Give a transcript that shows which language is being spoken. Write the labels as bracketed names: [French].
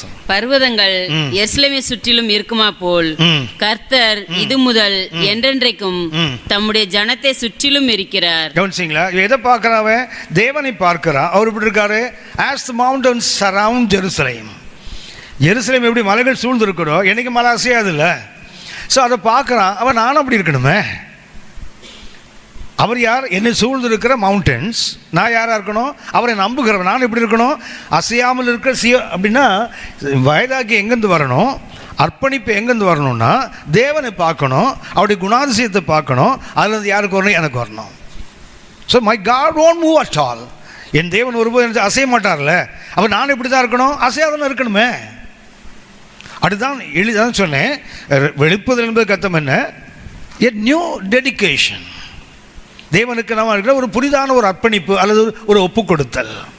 [Tamil] பர்வதங்கள் எருசலேமை சுற்றிலும் இருக்குமா போல் கர்த்தர் இது முதல் என்றென்றைக்கும் தம்முடைய ஜனத்தை சுற்றிலும் இருக்கிறார். கவனிச்சிங்களா? எதை பார்க்கிறான்? தேவனை பார்க்கிறான். அவர் எப்படி இருக்காரு? [English] as the mountains surround Jerusalem. [Tamil] எருசலேம் எப்படி மலைகள் சூழ்ந்து இருக்கிறோம், என்னைக்கு மலை அசையாது இல்லை. ஸோ அதை பார்க்குறான். அவன் நானும் அப்படி இருக்கணுமே. அவர் யார்? என்னை சூழ்ந்து இருக்கிற மவுண்டன்ஸ். நான் யாராக இருக்கணும்? அவரை நம்புகிறவன். நான் எப்படி இருக்கணும்? அசையாமல் இருக்கிற அப்படின்னா வயதாக்கி எங்கேருந்து வரணும்? அர்ப்பணிப்பு எங்கேருந்து வரணும்னா தேவனை பார்க்கணும், அவருடைய குணாதிசயத்தை பார்க்கணும். அதுலேருந்து யாருக்கு வரணும்? எனக்கு வரணும். [English] So my God won't move at all. [Tamil] என் தேவன் ஒருபோது எனக்கு அசைய மாட்டார்ல. அப்போ நான் எப்படி தான் இருக்கணும்? அசையாதான் இருக்கணுமே. அதுதான் எளிதான் சொன்னேன். வெளிப்படுதல் என்பது கத்தம் என்ன? [English] a new dedication. [Tamil] தேவனுக்கு நாம் இருக்கிற ஒரு புதிதான ஒரு அர்ப்பணிப்பு அல்லது ஒரு ஒப்பு கொடுத்தல்.